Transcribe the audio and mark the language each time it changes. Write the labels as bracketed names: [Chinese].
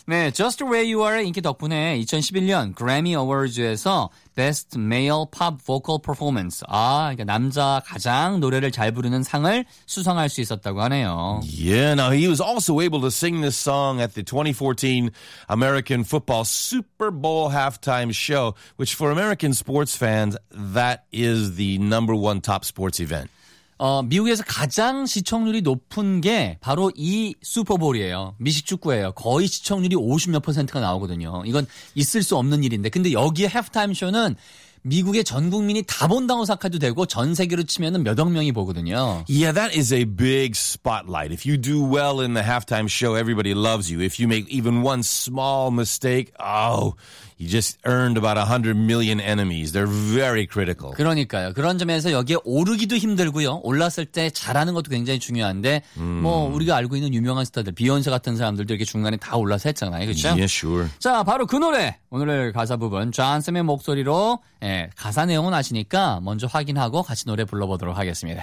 [Korean] 네, Just Where You Are의 인기 덕분에 2011년 Grammy Awards에서 Best Male Pop Vocal Performance 그러니까 남자 가장 노래를 잘 부르는 상을 수상할 수 있었다고 하네요. [English] Yeah, now he was also able to sing this song at the 2014 American Football Super Bowl Halftime Show, which for American sports fans, that is the number one top sports event. [Korean] 미국에서 가장 시청률이 높은 게 바로 이 슈퍼볼이에요. 미식축구예요. 거의 시청률이 50몇 퍼센트가 나오거든요. 이건 있을 수 없는 일인데. 근데 여기에 해프타임쇼는 미국의 전 국민이 다 본다고 생각해도 되고 전 세계로 치면은 몇억 명이 보거든요. [English] Yeah, that is a big spotlight. If you do well in the halftime show, everybody loves you. If you make even one small mistake, you just earned about 100 million enemies. They're very critical. [Korean] 그러니까요. 그런 점에서 여기에 오르기도 힘들고요. 올랐을 때 잘하는 것도 굉장히 중요한데 뭐 우리가 알고 있는 유명한 스타들, 비욘세 같은 사람들도 이렇게 중간에 다 올라서 했잖아요. 그렇죠? [English] Yeah, sure. [Korean] 자, 바로 그 노래. 오늘의 가사 부분. 존쌤의 목소리로 가사 내용은 아시니까 먼저 확인하고 같이 노래 불러보도록 하겠습니다.